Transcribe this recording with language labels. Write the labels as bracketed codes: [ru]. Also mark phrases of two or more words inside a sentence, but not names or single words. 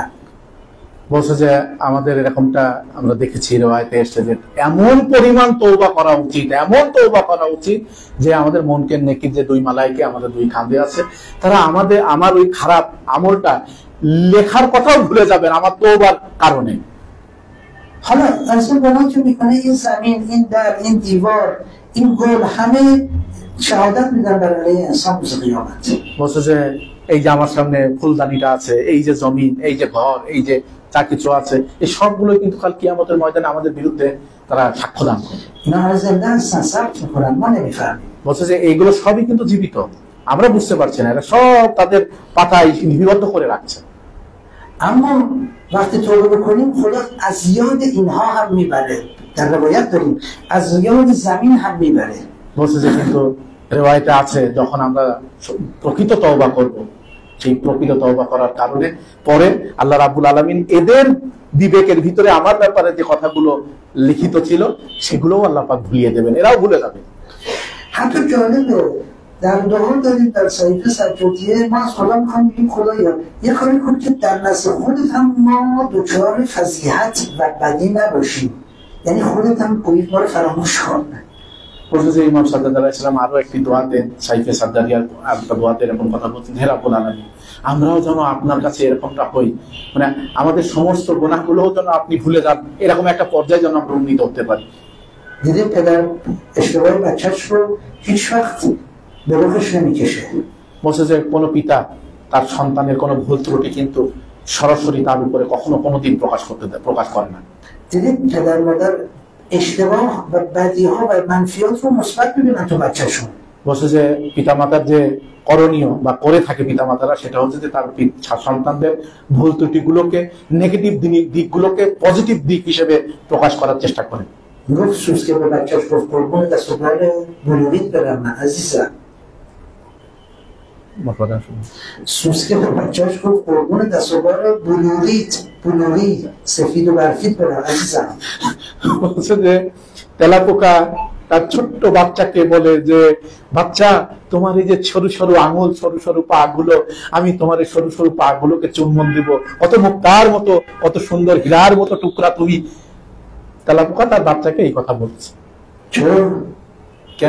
[bn] বলছে যে আমাদের এরকমটা আমরা দেখেছি রিওয়ায়াতে এসেছে যে এমন পরিমাণ তওবা করা উচিত, এমন তওবা করা উচিত যে আমাদের মনকে নেকির যে দুই মালাইকে আমাদের দুই কাঁধে আছে তারা আমার ওই খারাপ আমলটা লেখার কথাও ভুলে যাবেন আমার তওবার কারণে। [fa] حالا رسول بنا که میکنه این زمین، این در، این دیوار، این گل همه شهادت میدن بر علیه انسان روز قیامت। [bn] বলছে যে এই যে আমার সামনে ফুলদানিটা আছে, এই যে জমিন, এই যে ঘর, এই যে যা কিছু আছে, এই সবগুলো কিন্তু কাল কিয়ামতের ময়দানে আমাদের বিরুদ্ধে তারা সাক্ষ্য দান করে। [fa] اینا همه زنده هستن، ثبت میکنن، ما نمیفهمیم। [bn] বলছে যে এইগুলো সবই কিন্তু জীবিত, আমরা বুঝতে পারছি না, এরা সব তাদের পাতায় লিপিবদ্ধ করে রাখছে। [fa] اما وقتی توبه بکنیم خدا از یاد اینها هم میبره، در روایت داریم از یاد زمین هم میبره। [bn] বলছে যে কিন্তু রিওয়ায়াতে আছে যখন আমরা প্রকৃত তওবা করব, সেই প্রকৃত তওবা করার কারণে পরে আল্লাহ [ar] رب العالمين [bn] এদের বিবেকের ভিতরে আমার ব্যাপারে যে কথাগুলো লিখিত ছিল সেগুলোও আল্লাহ পাক ভুলিয়ে দেবেন, এরাও ভুলে যাবে। [fa] حتی جالبه در دعا داریم در صحیفه سجادیه ما از خدا میخوام بگیم خدایا یه کاری کن که در نزد خودت هم ما دچار فضیحت و بدی نباشیم، یعنی خودت هم گویی ما رو فراموش کن। [bn] বলছে যে ইমাম সাজ্জাদ [ar] عليه السلام [bn] আরো একটি দোয়াতে সাইফে সাজ্জাদিয়ার একটা দোয়াতে এরকম কথা বলছেন, হে [ar] رب العالمين [bn] আমরাও যেন আপনার কাছে এরকমটা হই, মানে আমাদের সমস্ত গুনাহগুলোও যেন আপনি ভুলে যান, এরকম একটা পর্যায়ে যেন আমরা উন্নীত হতে পারি। [fa] دیدیم پدر اشتباه بچه‌ش رو هیچ وقت به رخش نمیکشه। [bn] বলছে যে কোনো পিতা তার সন্তানের কোনো ভুল ত্রুটি কিন্তু সরাসরি তার উপরে কখনো কোনোদিন প্রকাশ করে না। [fa] دیدیم پدر مادر اشتباه و بدیها و منفیات رو مثبت می‌بینن تو بچه‌شون। [bn] বলছে যে পিতামাতার যে করণীয় বা করে থাকে পিতামাতারা সেটা হচ্ছে যে তার সন্তানদের ভুল ত্রুটিগুলোকে, নেগেটিভ দিকগুলোকে পজিটিভ দিক হিসেবে প্রকাশ করার চেষ্টা করে। [fa] میگفت سوسکه به بچه‌ش گفت قربون دست و پای بلوریت برم من عزیزم. سوسکه به بچه‌ش گفت قربون دست و پای بلوریت سفید و برفید برم عزیزم. [bn] বলছে যে তেলাপোকা তার ছোট্ট বাচ্চাকে বলে যে বাচ্চা তোমার এই যে সরু সরু আঙুল, সরু সরু পা গুলো, আমি তোমার এই সরু সরু পা গুলোকে চুম্বন দিব, কত মুক্তার মতো, কত সুন্দর হীরার মতো টুকরা তুমি। তেলাপোকা তার বাচ্চাকে এই কথা বলছে। কেন?